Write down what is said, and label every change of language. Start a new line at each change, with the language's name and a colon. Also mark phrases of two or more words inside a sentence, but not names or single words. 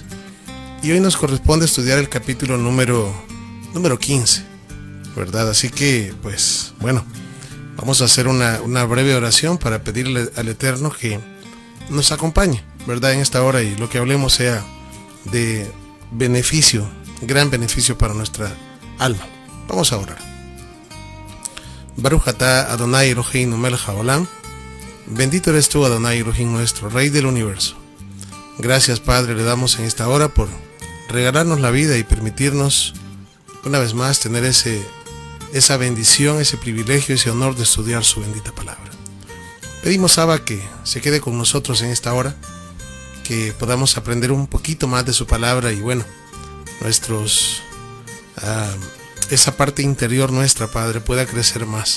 Spanish: Y hoy nos corresponde estudiar el capítulo número 15, ¿verdad? Así que, pues, bueno, vamos a hacer una breve oración para pedirle al Eterno que nos acompañe, ¿verdad?, en esta hora, y lo que hablemos sea de beneficio, gran beneficio para nuestra alma. Vamos a orar.
Hebrew: ברוך אתה אדוני אלוהינו מלך העולם.
Spanish: Bendito eres tú, Adonai Elohim, nuestro Rey del universo. Gracias, Padre, le damos en esta hora por regalarnos la vida y permitirnos una vez más tener esa bendición, ese privilegio, ese honor de estudiar su bendita palabra. Pedimos, Abba, que se quede con nosotros en esta hora, que podamos aprender un poquito más de su palabra y, bueno, esa parte interior nuestra, Padre, pueda crecer más.